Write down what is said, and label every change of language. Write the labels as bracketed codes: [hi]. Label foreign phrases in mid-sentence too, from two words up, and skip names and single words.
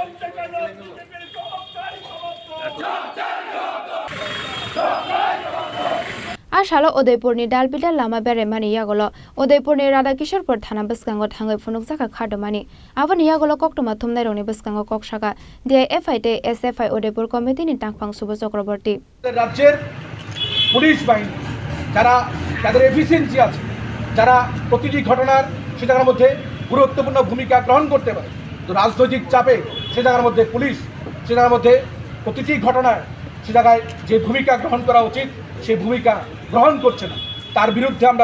[trp] Ashalo Udaipurni Dalbida Lama Beremani Yagolo Udaipurni Radhakisharpur Thana Baskango Thangai Phunukjaka Khadomani Avani Yagolo Koktuma Thumnaironi Baskango Kokshaka DIFI te SFI Udaipur Committee ni Tangphang Subha Chakraborty [bn] রাজ্যের পুলিশ বাহিনী যারা তাদের এফিসিয়েন্সি আছে যারা প্রতিটি ঘটনার সে জায়গার মধ্যে গুরুত্বপূর্ণ ভূমিকা গ্রহণ করতে পারে তো রাজনৈতিক চাপে সে জায়গার মধ্যে পুলিশ সে জায়গার মধ্যে প্রতিটি ঘটনায় সে জায়গায় যে ভূমিকা গ্রহণ করা উচিত সেই ভূমিকা গ্রহণ করছে না তার বিরুদ্ধে আমরা